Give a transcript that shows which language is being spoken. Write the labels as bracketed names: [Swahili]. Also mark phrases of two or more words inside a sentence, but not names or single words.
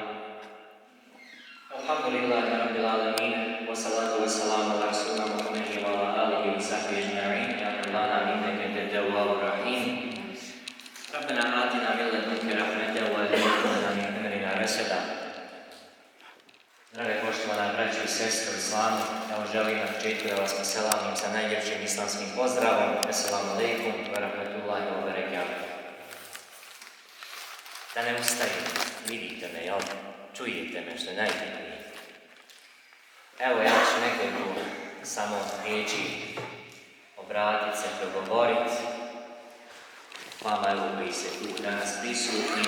[Arabic] الحمد لله رب العالمين والصلاة والسلام على رسولنا محمد وعلى آله وصحبه أجمعين. يا مولانا إنك أنت التواب الرحيم. ربنا آتنا من لدنك رحمة وهيئ لنا من أمرنا رشدا. [Bosnian] Drage poštovana braćo i sestre u islamu, evo želim na početku da vas poselamim sa najljepšim islamskim pozdravom. [Arabic] السلام عليكم ورحمة الله وبركاته. [Bosnian] Da ne ustajem, vidite me, jel? Čujete me, što je najbitnije. Evo ja ću nekoliko samo riječi obratit se, progovorit. Vama evo koji se tu danas prisutni.